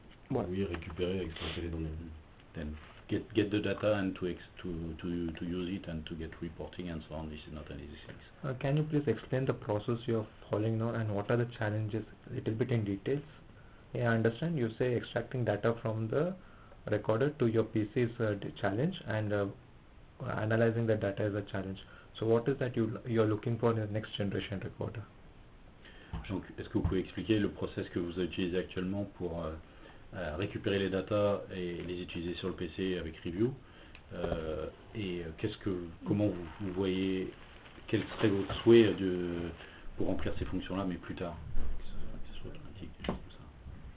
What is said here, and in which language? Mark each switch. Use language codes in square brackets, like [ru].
[fr] Oui, récupérer, exploiter les données. [en] get the data and to use it and to get reporting and so on. This is not an easy thing. Can you please explain the process you are following now and what are the challenges a little bit in details? Yeah, I understand you say extracting data from the recorder to your PC is a challenge and analyzing the data is a challenge. So what is that you are looking for in the next generation recorder? [fr] Donc, est-ce que vous pouvez expliquer le process que vous utilisez actuellement pour récupérer les datas et les utiliser sur le PC avec Review et comment vous voyez, quel serait votre souhait pour remplir ces fonctions-là, mais plus tard, que ce soit automatique, des choses comme ça.